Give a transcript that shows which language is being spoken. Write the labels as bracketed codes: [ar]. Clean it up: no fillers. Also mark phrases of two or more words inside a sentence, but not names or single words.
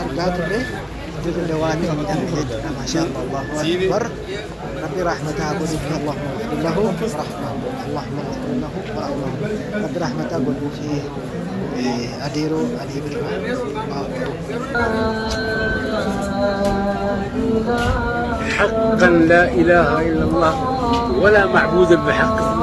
[om] argaa turre dirree waan hidhame jechuudha [ar] ما شاء الله الله أكبر [om] rabbi rahmataa godhuuf [ar] اللهم اغفر له اللهم اغفر له [om] rabbi rahmataa godhuuf adeeroo alii birraa [ar] حقا لا إله إلا الله ولا معبود بحق